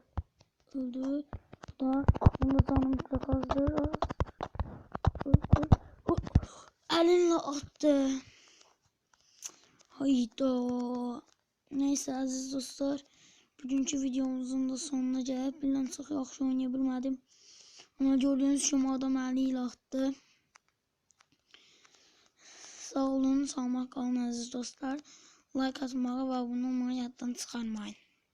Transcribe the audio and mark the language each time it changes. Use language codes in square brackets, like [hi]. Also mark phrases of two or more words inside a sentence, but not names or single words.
[tr] Bu da bunu canım çok azdır. Elinle attı. Hayda. Neyse aziz dostlar. [az] Bugünkü videomuzun da sonuna gəlib. Bilən çox yaxşı oynaya bilmədim. [tr] Ama gördüğünüz [az] kimi [tr] adam eliyle attı. [az] Sağ olun, sağlıqla qalın aziz dostlar. Like atmağı və abunə olmağı yaddan çıxarmayın.